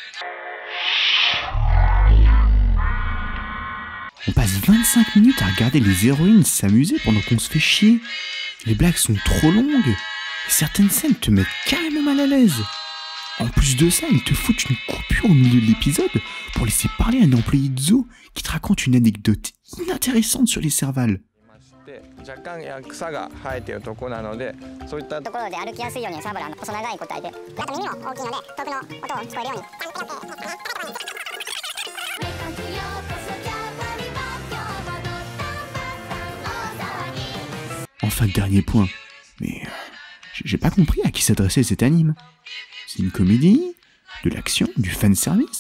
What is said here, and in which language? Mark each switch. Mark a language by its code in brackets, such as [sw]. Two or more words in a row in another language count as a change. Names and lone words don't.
[fr] On passe 25 minutes à regarder les héroïnes s'amuser pendant qu'on se fait chier. Les blagues sont trop longues, et certaines scènes te mettent carrément mal à l'aise. En plus de ça, ils te foutent une coupure au milieu de l'épisode pour laisser parler un employé de zoo qui te raconte une anecdote inintéressante sur les cervales. [ja] 若干草が生えているところなので、そういったところで歩きやすいようにサブラの細長い個体で、あと耳も大きいので遠くの音を聞こえるように。 [fr] Enfin, dernier point, mais j'ai pas compris à qui s'adressait cet anime. C'est une comédie, de l'action, du fanservice?